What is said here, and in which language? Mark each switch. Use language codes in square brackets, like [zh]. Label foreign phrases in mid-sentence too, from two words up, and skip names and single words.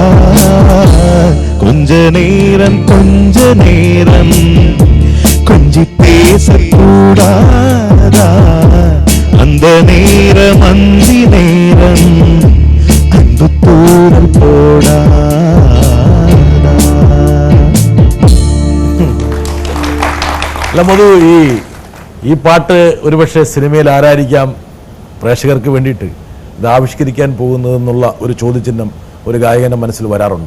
[ta] கொஞ்ச நேரம் கொஞ்சி பேசக்கூடாதா, அந்த நேரம் அந்தி நேரம் அன்பு தூரம் போடா. [ml] അല്ല മധു, ഈ പാട്ട് ഒരുപക്ഷെ സിനിമയിൽ ആരായിരിക്കാം പ്രേക്ഷകർക്ക് വേണ്ടിയിട്ട് ഇത് ആവിഷ്കരിക്കാൻ പോകുന്നതെന്നുള്ള ഒരു ചോദ്യചിഹ്നം ഒരു ഗായകന്റെ മനസ്സിൽ വരാറുണ്ടോ?